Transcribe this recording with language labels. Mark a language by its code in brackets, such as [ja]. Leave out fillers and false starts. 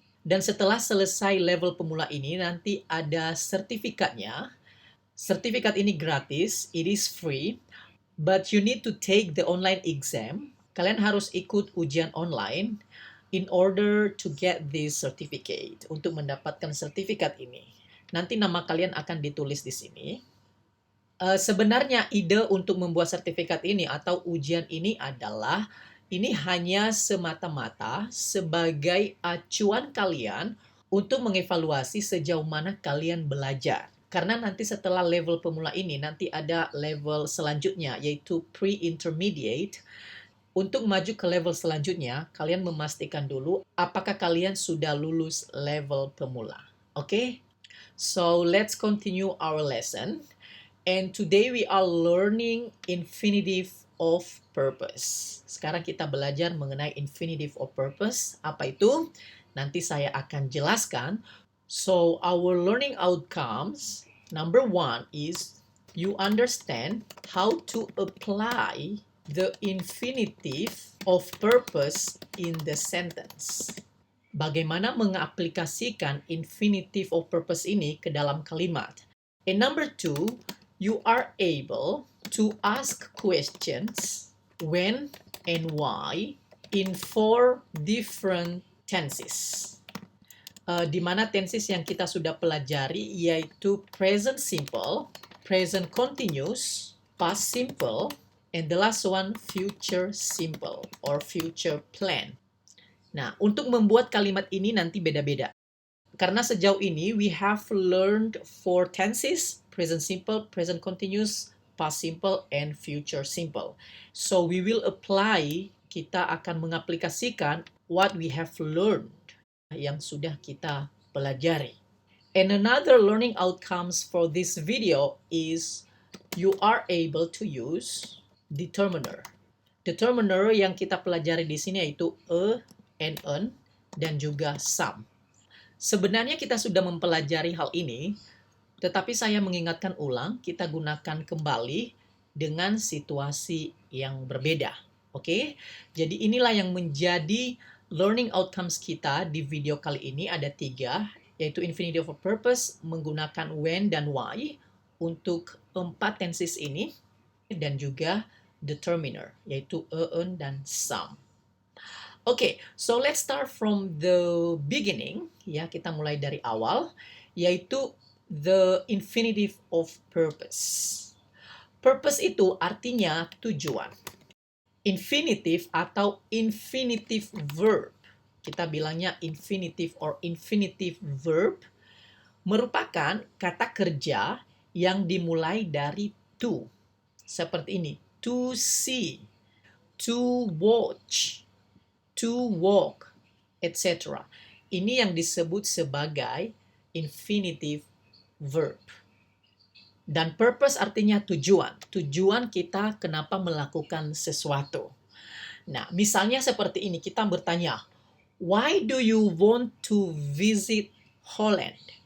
[id] Dan setelah selesai level pemula ini, nanti ada sertifikatnya. Sertifikat ini gratis, [en] it is free. But you need to take the online exam. [id] Kalian harus ikut ujian online [en] in order to get this certificate. [id] Untuk mendapatkan sertifikat ini. Nanti nama kalian akan ditulis di sini. Sebenarnya ide untuk membuat sertifikat ini atau ujian ini adalah ini hanya semata-mata sebagai acuan kalian untuk mengevaluasi sejauh mana kalian belajar. Karena nanti setelah level pemula ini, nanti ada level selanjutnya, yaitu pre-intermediate. Untuk maju ke level selanjutnya, kalian memastikan dulu apakah kalian sudah lulus level pemula. Oke? [en] So, let's continue our lesson. And today we are learning infinitive of purpose. [id] Sekarang kita belajar mengenai infinitive of purpose. Apa itu? Nanti saya akan jelaskan. [en] So, our learning outcomes, number 1 is you understand how to apply the infinitive of purpose in the sentence. [id] Bagaimana mengaplikasikan infinitive of purpose ini ke dalam kalimat. [en] And number 2, you are able to ask questions when and why in 4 different tenses. [id] Di mana tenses yang kita sudah pelajari yaitu present simple, present continuous, past simple, [en] and the last one [id] future simple or future plan. Nah, untuk membuat kalimat ini nanti beda-beda. Karena sejauh ini [en] we have learned 4 tenses, present simple, present continuous, past simple, and future simple. So we will apply, [id] kita akan mengaplikasikan [en] what we have learned [id] yang sudah kita pelajari. [en] And another learning outcomes for this video is you are able to use determiner. [id] Determiner yang kita pelajari di sini yaitu a and an dan juga some. Sebenarnya kita sudah mempelajari hal ini, tetapi saya mengingatkan ulang, kita gunakan kembali dengan situasi yang berbeda. Oke? Jadi inilah yang menjadi learning outcomes kita di video kali ini ada 3, yaitu infinitive of purpose menggunakan when dan why untuk 4 tenses ini, dan juga determiner, yaitu a, an, dan some. [en] Oke, so let's start from the beginning. [id] Ya, kita mulai dari awal, yaitu the infinitive of purpose. Purpose itu artinya tujuan. Infinitive atau infinitive verb, kita bilangnya infinitive or infinitive verb, merupakan kata kerja yang dimulai dari to. Seperti ini, to see, to watch, to walk, etc. Ini yang disebut sebagai infinitive verb. Dan purpose artinya tujuan. Tujuan kita kenapa melakukan sesuatu. Nah, misalnya seperti ini, kita bertanya, [en] why do you want to visit Holland?